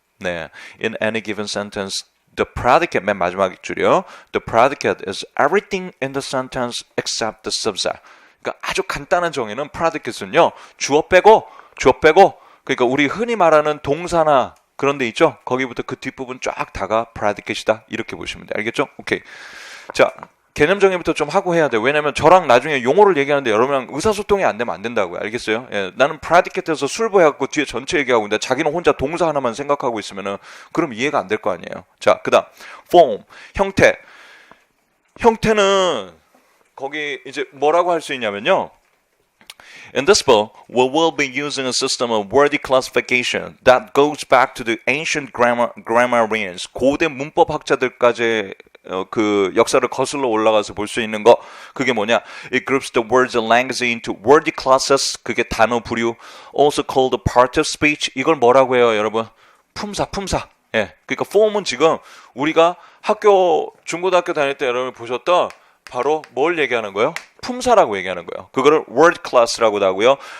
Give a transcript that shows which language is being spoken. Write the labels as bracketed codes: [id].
[en] 네, in any given sentence the predicate [ko] 맨 마지막 줄이요. [en] The predicate is everything in the sentence except the subject. [ko] 그러니까 아주 간단한 정의는 predicate는요. 주어 빼고 그러니까 우리 흔히 말하는 동사나 그런 데 있죠? 거기부터 그 뒷부분 쫙 다가 predicate이다. 이렇게 보시면 돼요. 알겠죠? 오케이. 자, 개념 정의부터 좀 하고 해야 돼요. 왜냐면 저랑 나중에 용어를 얘기하는데 여러분랑 의사소통이 안 되면 안 된다고요. 알겠어요? 예, 나는 predicate에서 술부해갖고 뒤에 전체 얘기하고 있는데 자기는 혼자 동사 하나만 생각하고 있으면은 그럼 이해가 안 될 거 아니에요. 자, 그 다음 form, 형태. 형태는 거기 이제 뭐라고 할 수 있냐면요. [en] In this book, we will be using a system of word classification that goes back to the ancient grammarians. [ko] 고대 문법 학자들까지 그 역사를 거슬러 올라가서 볼 수 있는 거. 그게 뭐냐? [en] It groups the words and language into word classes. [ko] 그게 단어 부류. [en] Also called part of speech. [ko] 이걸 뭐라고 해요, 여러분? 품사. 예. 그러니까 form은 지금 우리가 중고등학교 다닐 때 여러분 보셨던 바로 뭘 얘기하는 거예요? 품사라고 얘기하는 거예요. 그거를 word class라고도 하고요.